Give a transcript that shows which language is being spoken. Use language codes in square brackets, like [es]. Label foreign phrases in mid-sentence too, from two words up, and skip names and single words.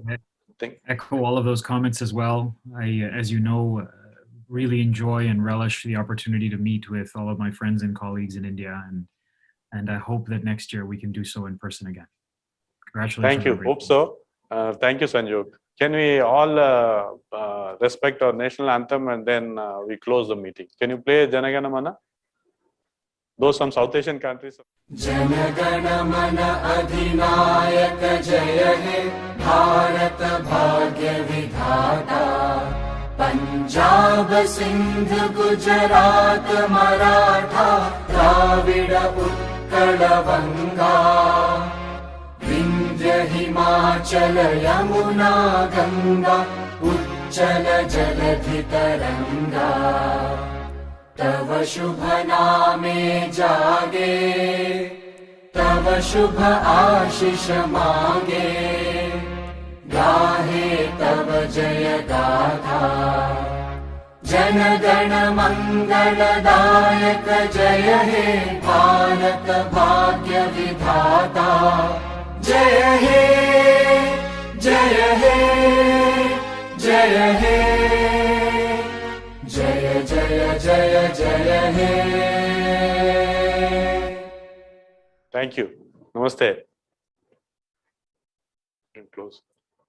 [en] Echo all of those comments as well. I, as you know, really enjoy and relish the opportunity to meet with all of my friends and colleagues in India, and I hope that next year we can do so in person again. Congratulations. Thank you. Everybody. Hope so. Thank you, Sanju. Can we all respect our national anthem and then we close the meeting? Can you play Janagana Mana? Those some South Asian countries. [bn] জনগণ মন অধিনায়ক জয় হে ভারত ভাগ্য বিধাতা পঞ্জাব সিন্ধু গুজরাট মরাঠা দ্রাবিড় উৎকল বঙ্গ বিন্ধ্য হিমাচল যমুনা গঙ্গা উচ্ছল জলধি তরঙ্গ তব শুভ নামে জাগে তব শুভ আশিস মাগে গাহে তব জয় গাথা জন গণ মঙ্গলদায়ক জয় হে ভারত ভাগ্য বিধাতা জয় হে জয় হে জয় হে জয় জয় জয় জয় হে [en] Thank you. Namaste. Close.